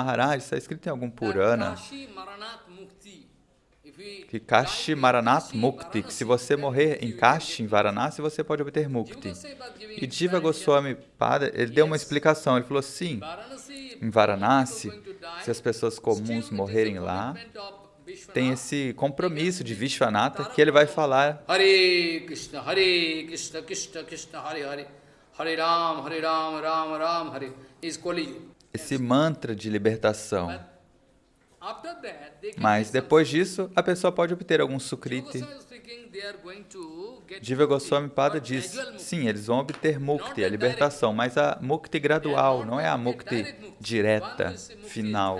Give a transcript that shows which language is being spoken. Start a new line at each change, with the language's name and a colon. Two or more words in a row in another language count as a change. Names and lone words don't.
Portuguese: Maharaj, está escrito em algum Purana, que
Sanskrit: Kashi Maranat Mukti,
Portuguese: que se você morrer em Kashi, em Varanasi, você pode obter Mukti. E Jiva Goswami Pada, ele deu uma explicação, ele falou, sim, em Varanasi, se as pessoas comuns morrerem lá, tem esse compromisso de Vishwanatha que ele vai falar
Sanskrit: Hare Krishna, Krishna Krishna, Hare Hare, Hare Ram, Ram Ram, Hare.
Portuguese: Esse mantra de libertação. Mas depois disso, a pessoa pode obter algum sukriti. Jiva Goswami Pada diz, sim, eles vão obter mukti, a libertação, mas a mukti gradual, não é a mukti direta, final.